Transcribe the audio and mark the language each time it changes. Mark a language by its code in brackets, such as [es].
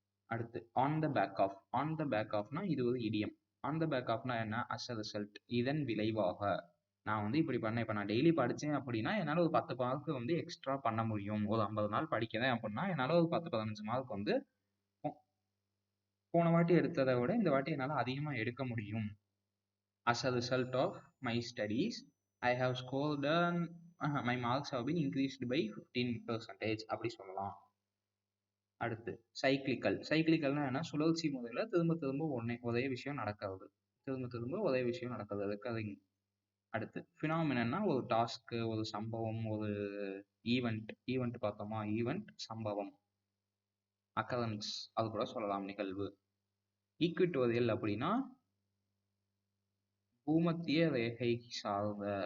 [ta] அடுத்து on the back of. On the back ஆஃப்னா இது ஒரு இடியம். ஆன் த பேக் ஆஃப்னா என்ன? [en] as a result, [ta] இதன் விளைவாக. நான் வந்து இப்படி பண்ணேன். இப்போ நான் டெய்லி படித்தேன் அப்படின்னா என்னால் ஒரு 10 மார்க் வந்து எக்ஸ்ட்ரா பண்ண முடியும். ஒரு 50 நாள் படிக்கிறேன் அப்படின்னா என்னால் ஒரு 10-15 மார்க் வந்து போன வாட்டி எடுத்ததை விட இந்த வாட்டி என்னால் அதிகமாக எடுக்க முடியும். [en] As a result of my studies, I have scored my marks have been increased by 15% [ta] அப்படி சொல்லலாம். அடுத்து சைக்கிளிக்கல். சைக்கிளிக்கல்னா என்ன? சுழற்சி முறையில் திரும்ப திரும்ப ஒரே விஷயம் நடக்கிறது. திரும்ப திரும்ப ஒரே விஷயம் நடக்கிறது. ரெக்கரிங். அடுத்து ஃபினாமினன்னா ஒரு டாஸ்க்கு, ஒரு சம்பவம், ஒரு ஈவெண்ட். ஈவெண்ட் பார்த்தோமா? ஈவெண்ட், சம்பவம். அக்கரன்ஸ் அது கூட சொல்லலாம், நிகழ்வு. ஈக்விட்டோரியல் அப்படின்னா பூமத்திய ரேகை சார்ந்த.